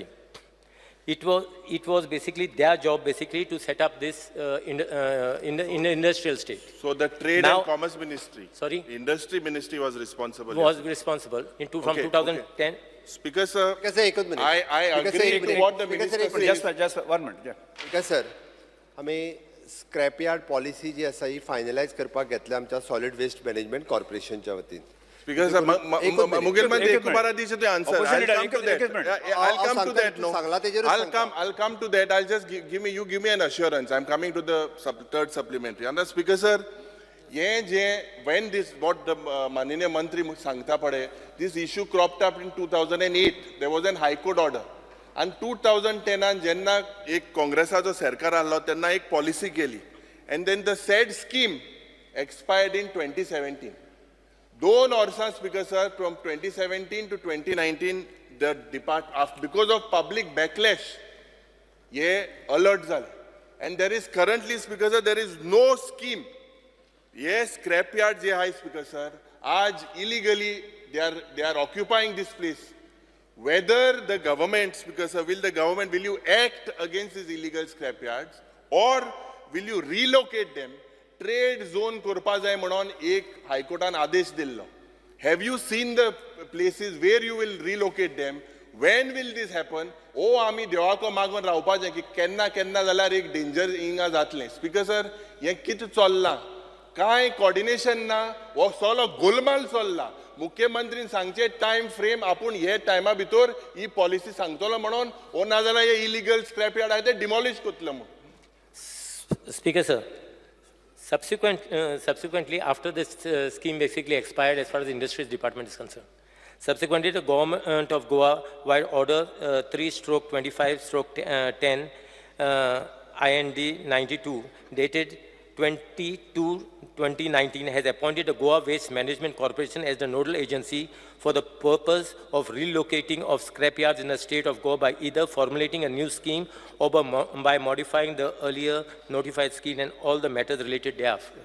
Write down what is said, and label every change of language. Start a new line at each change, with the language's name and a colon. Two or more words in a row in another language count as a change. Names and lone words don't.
English: It was basically their job to set up this in the industrial state. So the Trade Now- and Commerce Ministry, Sorry? Industry Ministry was responsible. Was yes. responsible from Okay, 2010. Speaker Sir, Speaker sir, एकच minute. I Speaker sir, agree
Konkani: एक
English: to minute. what the Speaker sir, minister एक minute. says. just 1 minute. Yeah. Speaker sir,
Konkani: आमी
English: scrap yard policy
Konkani: जी आसा ही फायनलायज करपाक घेतल्या आमच्या
English: solid waste management corporation
Konkani: वतीन.
English: Speaker Sir,
Konkani: मुगेल मध्ये एक एक बारा दिवस ते answer.
English: Opposite I'll leader, come to
Konkani: एक
English: that. minute. I'll come to
Konkani: सांगता,
English: that.
Konkani: तू
English: No,
Konkani: सांगला तेजेरूच सांगता.
English: I'll come to that. I'll just give me an assurance. I'm coming to the third supplementary. And Speaker Sir, when this what the
Konkani: माननीय मंत्री सांगता पडे,
English: this issue cropped up in 2008. There was an High Court order.
Konkani: And 2010 जेन्ना एक काँग्रेसाचो सरकार आलो तेन्ना एक पॉलिसी केली.
English: And then the said scheme expired in 2017. 2 वर्सां, Speaker Sir, from 2017 to 2019, the because of public backlash,
Konkani: ye alert zale.
English: And there is currently, Speaker Sir, there is no scheme.
Konkani: Ye scrapyard je hai,
English: Speaker Sir, aaj illegally they are occupying this place. Whether the government, Speaker Sir, will you act against these illegal scrapyards, or will you relocate them? Trade zone
Konkani: करपा जाय म्हणून एक हायकोर्टान आदेश दिल्लो.
English: Have you seen the places where you will relocate them? When will this happen?
Konkani: आमी देवाको मागून रावपाचें की केन्ना जाल्यार एक डेंजर हिंगा जातलें. स्पीकर सर, हें कितें चल्लां? कांय कोऑर्डिनेशन ना, हो सगळो गोलमाल चल्ला. मुख्यमंत्रीन सांगचे
English: time frame
Konkani: आपूण हे टायमा भितर ही पॉलिसी सांगतलो म्हणून, ओ नाजाल्यार हे
English: illegal scrap yard
Konkani: आहा ते डिमॉलिश करतलो म्हणून.
English: Speaker, sir, subsequently, after this scheme basically expired as far as the Industries Department is concerned, subsequently the Government of Goa, via Order 3/25/10, IND 92, dated 22/2019, has appointed the Goa Waste Management Corporation as the nodal agency for the purpose of relocating of scrapyards in the state of Goa by either formulating a new scheme or by modifying the earlier notified scheme and all the matters related thereafter.